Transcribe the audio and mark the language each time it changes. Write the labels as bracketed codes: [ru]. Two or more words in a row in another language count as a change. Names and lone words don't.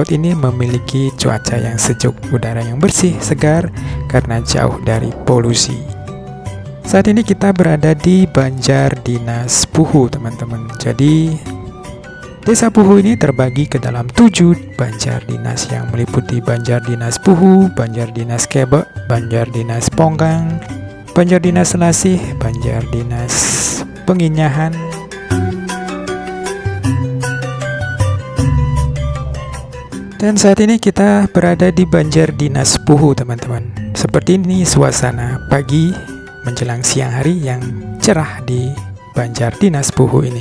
[id] Ini memiliki cuaca yang sejuk, udara yang bersih, segar karena jauh dari polusi. Saat ini kita berada di Banjar Dinas Puhu, teman-teman. Jadi Desa Puhu ini terbagi ke dalam 7 Banjar Dinas yang meliputi Banjar Dinas Puhu, Banjar Dinas Kebek, Banjar Dinas Ponggang, Banjar Dinas Selasih, Banjar Dinas Penginyahan, dan saat ini kita berada di Banjar Dinas Puhu, teman-teman. Seperti ini suasana pagi menjelang siang hari yang cerah di Banjar Dinas Puhu ini.